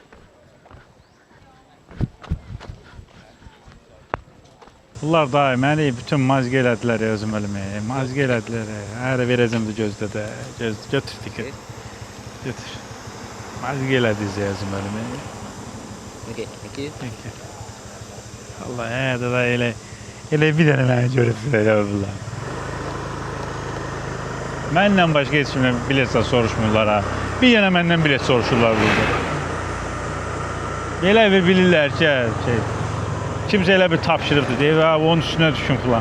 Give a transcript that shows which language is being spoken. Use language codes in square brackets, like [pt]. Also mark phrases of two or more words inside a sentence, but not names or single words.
[az] Bunlar da məni bütün mazgə elədilər özüm ölümü. Mazgə elədilər. Hələ verəcəm də gözdə də. Götür tikət. Götür. Mazgə elədiniz özüm ölümü. [en] Okay, thank you. [az] Allah, da elə bir dənə məni görübdür elə bunlar. Məndən başqa heç kimdən bilet soruşmurlar ha. Bir dənə məndən bilet soruşurlar burada. Elə bir bilirlər ki, kimsə elə bir tapşırıbdır deyir, onun üstünə düşün filan.